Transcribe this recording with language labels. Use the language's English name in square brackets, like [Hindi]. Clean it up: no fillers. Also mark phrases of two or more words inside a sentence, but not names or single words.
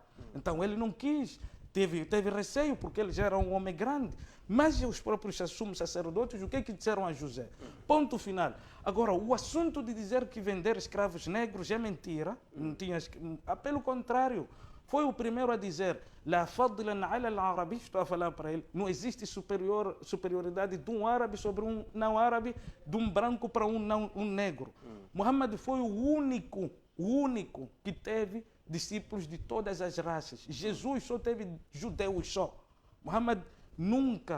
[Portuguese] Então, ele não quis, teve receio, porque ele já era um homem grande. Mas os próprios sumos sacerdotes, o que disseram a José? Ponto final. Agora, o assunto de dizer que vender escravos negros é mentira, não tinha, pelo contrário, foi o primeiro a dizer: [Arabic] لا فضل على العربي, [Portuguese] estou a falar para ele, não existe superioridade de um árabe sobre um não árabe, de um branco para um negro. Muhammad foi o único que teve discípulos de todas as raças. Jesus só teve judeus só. Muhammad nunca.